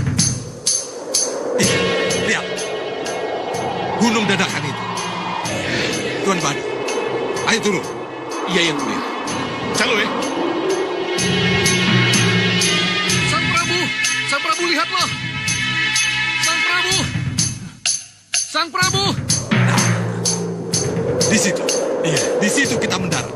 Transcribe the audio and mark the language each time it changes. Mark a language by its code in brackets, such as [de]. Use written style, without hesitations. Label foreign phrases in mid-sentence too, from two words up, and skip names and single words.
[id] Lihat. Gunung dadakan itu. Tuan Badu. Ayo turun. Iya, Yang Mulia. Calue. Sang Prabu! Sang Prabu, lihatlah! Sang Prabu! Sang Prabu! Di situ. Iya, di situ kita mendarat.